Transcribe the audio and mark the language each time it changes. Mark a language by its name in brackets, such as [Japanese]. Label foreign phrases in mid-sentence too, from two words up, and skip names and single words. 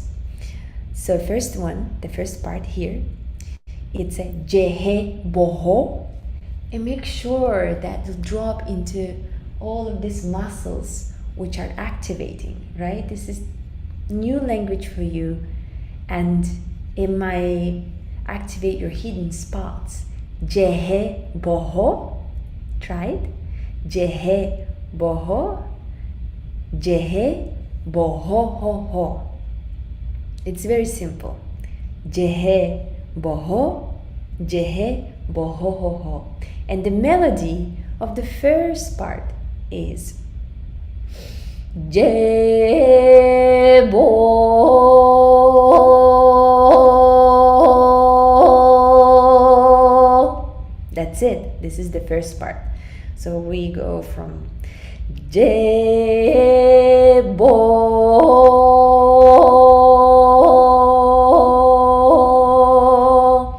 [English] So first one, the first part here, it's a jehe boho, and make sure that you drop into all of these muscles which are activating, right? This is new language for you, and it might activate your hidden spots. Jehe boho, try it. Jehe boho, jehe boho ho ho. It's very simple. Jehe boho, jehe boho ho ho. And the melody of the first part is Je bo. That's it. This is the first part. So we go from Je bo.